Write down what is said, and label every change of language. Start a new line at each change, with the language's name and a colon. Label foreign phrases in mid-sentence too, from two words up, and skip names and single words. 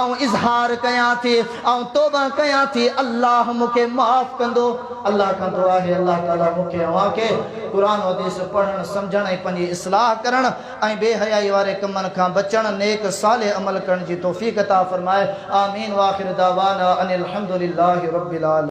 Sindhi: आऊं इज़हार कयां थी आऊं तौबा कयां थी अल्लाह मूंखे माफ़ कंदो। अल्लाह खां दुआ आहे अल्लाह ताला मूंखे अव्हां खे क़ुरान हदीस पढ़ण सम्झण ऐं पंहिंजी इस्लाह करण ऐं बेहयाई वारे कमनि खां बचण नेक साले अमल करण जी तौफ़ीक़ अता फरमाए। आमीन।
Arabic: وآخر دعوانا أن الحمد لله رب العالمين.